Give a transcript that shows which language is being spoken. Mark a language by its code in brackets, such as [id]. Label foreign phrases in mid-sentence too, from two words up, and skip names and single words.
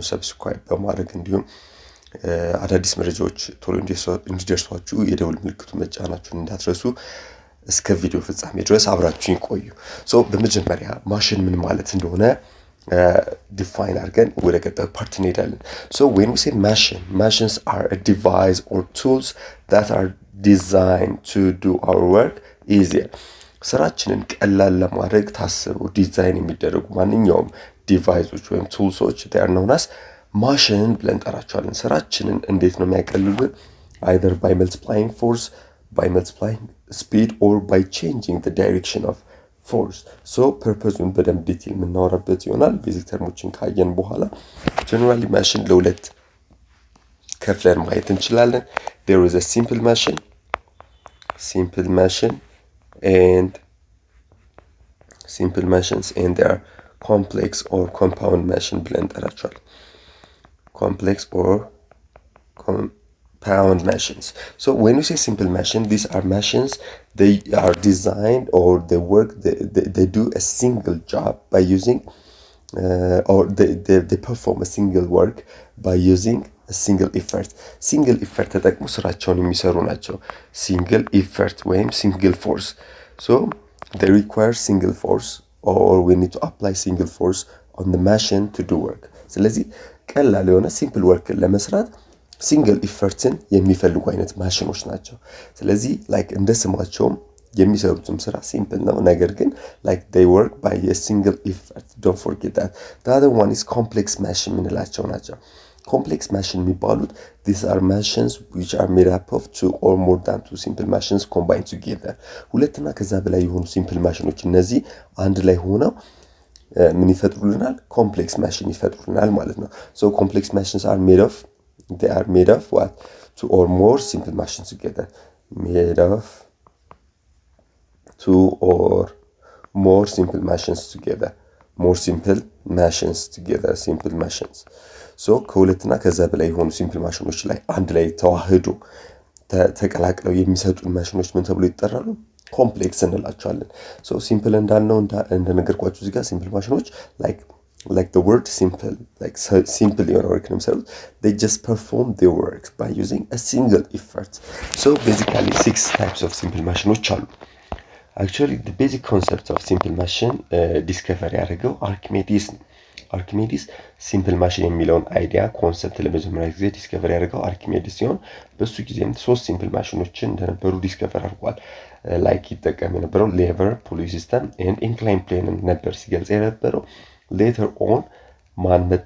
[am] ሰብስክራይብ በማድረግ እንዲሁም አዳዲስ መረጃዎች ቶሎ እንዲደርሷችሁ የደውል ምልክቱን መጫናችሁን እንዳትረሱ። እስከ ቪዲዮ ፍጻሜ ድረስ አብራችሁን ቆዩ። በመጀመሪያ ማሽን ምን ማለት እንደሆነ define አድርገን ወደ ቀጣዩ ፓርት እንሄዳለን። [en] When we say machines are a device or tools that are designed to do our work easier. [am] ስራችንን ቀላል ለማድረግ ታስበው ዲዛይን የሚደረጉ ማንኛውም ዲቫይሶች ወይም ቱልሶች [en] they are known as [am] ማሽን ብለን እንጠራቸዋለን። ስራችንን እንዴት ነው የሚያቀልሉልን? [en] either by multiplying force, by multiplying speed, or by changing the direction of force. [am] purpose-ን በደንብ ዲቴል የምናወራበት ይሆናል። ቤዚክ ተርሞችን ካየን በኋላ ጀነራሊ ማሽን ለሁለት ከፍለን ማየት እንችላለን። [en] there is a simple machine and simple machines and there are complex or compound machine [am] ብለን እንጠራቸዋለን። [en] complex or compound machines. When you say simple machine, these are machines, they are designed or they do a single job by using or they perform a single work by using a single effort. Single effort [am] ተጠቅሞ ስራቸውን የሚሰሩ ናቸው። [en] single effort [am] ወይም [en] single force. They require single force or we need to apply single force on the machine to do work. [am] ስለዚህ ቀላል የሆነ [en] simple work [am] ለመስራት [en] single effort [am] የሚፈልጉ አይነት ማሽኖች ናቸው። ስለዚህ ላይክ እንደ ስማቸውም የሚሰሩትም ስራ ሲምፕል ነው፣ ነገር ግን [en] like they work by a single effort. Don't forget that. The other one is complex machine [am] ምንላቸው ናቸው። [en] complex machine [am] የሚባሉት [en] these are machines which are made up of two or more than two simple machines combined together. [am] ሁለትና ከዛ በላይ የሆኑ [en] simple machines [am] እነዚህ አንድ ላይ ሆነው ምን ይፈጥሩልናል? [en] complex machine [am] ይፈጥሩልናል ማለት ነው። [en] complex machines are made of what? Two or more simple machines together. Made of two or more simple machines together. More simple machines together. Simple machines. [am] ከሁለትና ከዛ በላይ የሆኑ [en] simple machines [am] ላይ አንድ ላይ ተዋህዶ ተቀላቅለው የሚሰጡን ማሽኖች ምን ተብሎ ይጠራሉ? ኮምፕሌክስ እንላቸዋለን። ሲምፕል እንዳልነው እንደነገርኳችሁ እዚህ ጋር ሲምፕል ማሽኖች [en] like the word simple, like simple your work themselves, they just perform their work by using a single effort. Basically 6 types of simple machines are. Actually the basic concept of simple machine discover [am] ያደረገው አርኪሜዲስ [en] simple machine [am] የሚለውን [en] idea concept [am] ለመጀመሪያ ጊዜ ዲስከቨር ያደረገው አርኪሜዲስ ሲሆን በሱ ጊዜም 3 [en] simple machines [am] እንደነበሩ ዲስከቨር አድርጓል። ላይክ ይጠቀም የነበረው ሌቨር፣ [en] pulley system and incline plane [am] ነበር ሲገልጽ የነበረው። [en] later on [am] ማን መጣ?